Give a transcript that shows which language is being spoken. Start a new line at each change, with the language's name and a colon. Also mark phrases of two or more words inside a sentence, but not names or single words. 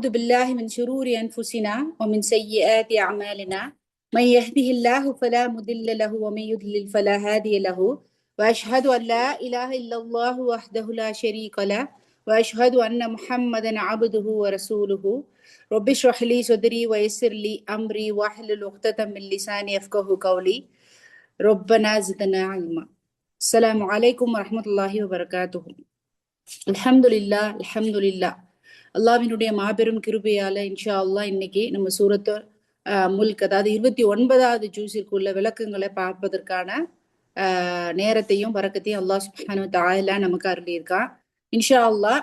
Arabic: بالله من شرور أنفسنا ومن سيئات أعمالنا من يهده الله فلا مضل له ومن يضلل فلا هادي له وأشهد أن لا إله إلا الله وحده لا شريك له وأشهد أن محمدا عبده ورسوله رب اشرح لي صدري ويسر لي أمري واحلل عقدة من لساني يفقهوا قولي ربنا زدنا علما. السلام عليكم ورحمة الله وبركاته. الحمد لله الحمد لله.
Tamil: அல்லாஹ்வினுடைய மாபெரும் கிருபையால
Arabic: إن شاء الله
Tamil: இன்னைக்கு நம்ம சூரத்து முல்க், அதாவது 29வது ஜூஸிற்குள்ள விளக்கங்களை பார்ப்பதற்கான நேரத்தையும் பரக்கத்தையும்
Arabic: الله سبحانه وتعالى
Tamil: நமக்கு அருளியிருக்கான்
Arabic: إن شاء الله.